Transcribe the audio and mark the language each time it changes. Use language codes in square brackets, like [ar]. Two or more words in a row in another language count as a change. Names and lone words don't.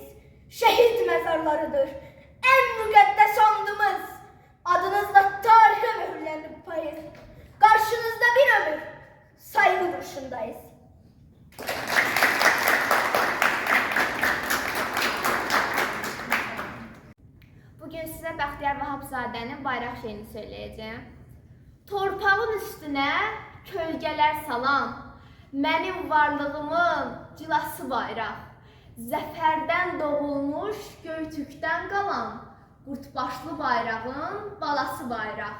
[tr] Şehit mezarlarıdır en müqəddəs andımız. Adınızla tarihe mühürlendi bu payız. Karşınızda bir ömür saygı duruşundayız. Bugün size [az] sizə Bəxtiyar Vahabzadənin bayraq şeirini söyləyəcəm. Torpağın üstünə kölgələr salan, mənim varlığımın cilası bayraq, zəfərdən doğulmuş Göytükdən qalan, qurtbaşlı bayrağın balası bayraq.